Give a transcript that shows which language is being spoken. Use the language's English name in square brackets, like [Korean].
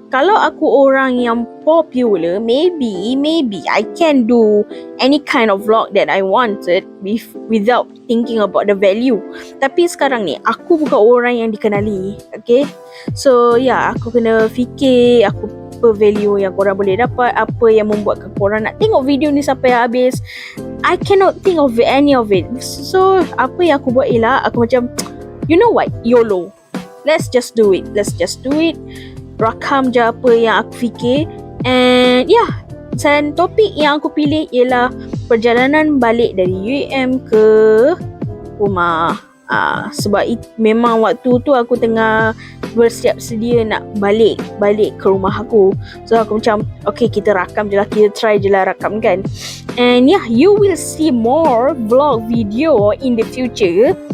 [Malay] Kalau aku orang yang popular, [English] maybe I can do any kind of vlog that I wanted without thinking about the value. [Malay] Tapi sekarang ni aku bukan orang yang dikenali, okay? So aku kena fikir apa value yang korang boleh dapat, apa yang membuatkan korang nak tengok video ni sampai habis. [English] I cannot think of any of it. [Malay] So apa yang aku buat ialah aku macam, [English] you know what, YOLO, let's just do it. [Malay] Rakam je apa yang aku fikir. And dan topik yang aku pilih ialah perjalanan balik dari UEM ke rumah. Sebab memang waktu tu aku tengah bersiap sedia nak balik ke rumah aku. So aku macam okay, kita rakam je lah, kita try je lah rakam kan. [English] And you will see more vlog video in the future.